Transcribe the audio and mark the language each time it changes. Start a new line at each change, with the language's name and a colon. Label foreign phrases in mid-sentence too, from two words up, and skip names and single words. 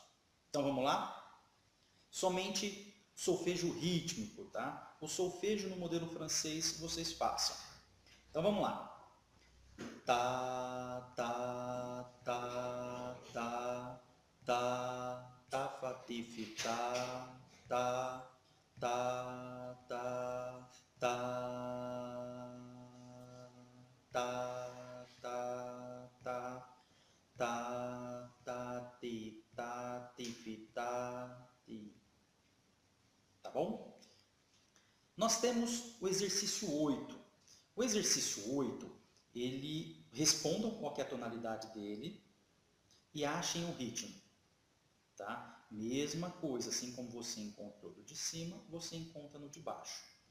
Portuguese: Então, vamos lá? Somente solfejo rítmico, tá? O solfejo no modelo francês vocês façam. Então, vamos lá. Tá, tá, tá, tá, tá, tá, fa, ti, fi, tá, tá, tá, tá, tá, tá, tá, tá, tá, tá, ti, fi, tá, ti. Tá bom? Nós temos o exercício 8. O exercício 8, respondam qual é a tonalidade dele e achem o ritmo. Tá? Mesma coisa, assim como você encontrou do de cima, você encontra no de baixo.